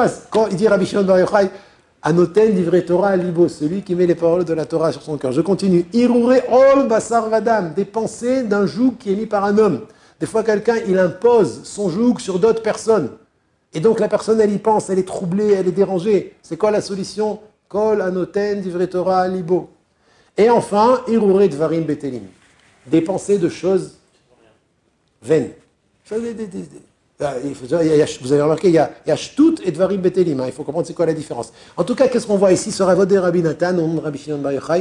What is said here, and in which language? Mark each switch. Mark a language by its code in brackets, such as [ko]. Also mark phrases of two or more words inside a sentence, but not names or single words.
[fr] Quand il dit Rabbi Shimon Bar Yochai, [he] Anoten divrei Torah libo, [fr] celui qui met les paroles de la Torah sur son cœur. Je continue. [he] Irouré ol basar vadam, [fr] des pensées d'un joug qui est mis par un homme. Des fois, quelqu'un, il impose son joug sur d'autres personnes. Et donc, la personne, elle y pense, elle est troublée, elle est dérangée. C'est quoi la solution? [he] Kol anoten divrei Torah libo. [fr] Et enfin, [he] irouré dvarim betelim, [fr] des pensées de choses vaines. Vous avez remarqué, il y a shtout et [he] dvarim betelim. [fr] Il faut comprendre c'est quoi la différence. En tout cas, qu'est-ce qu'on voit ici sur Avodé Rabbi Nathan, au nom de Rabbi Shimon Bar Yochai?